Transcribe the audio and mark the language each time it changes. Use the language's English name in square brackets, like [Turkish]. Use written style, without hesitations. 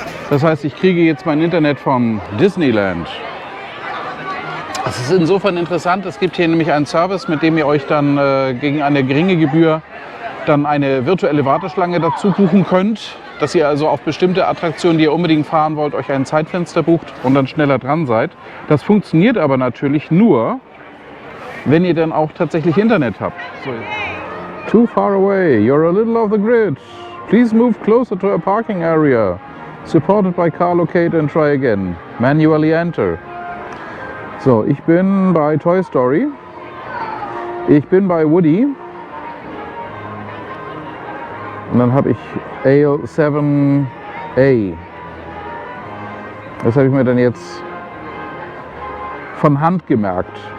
[German] Das heißt, ich kriege jetzt mein Internet vom Disneyland. Das ist insofern interessant, es gibt hier nämlich einen Service, mit dem ihr euch dann gegen eine geringe Gebühr dann eine virtuelle Warteschlange dazu buchen könnt, dass ihr also auf bestimmte Attraktionen, die ihr unbedingt fahren wollt, euch ein Zeitfenster bucht und dann schneller dran seid. Das funktioniert aber natürlich nur, wenn ihr dann auch tatsächlich Internet habt. So. [English] Too far away, you're a little off the grid. Please move closer to a parking area. Supported by car locator and try again. Manually enter. [German] So, ich bin bei Toy Story, ich bin bei Woody und dann habe ich A7A. Das habe ich mir dann jetzt von Hand gemerkt.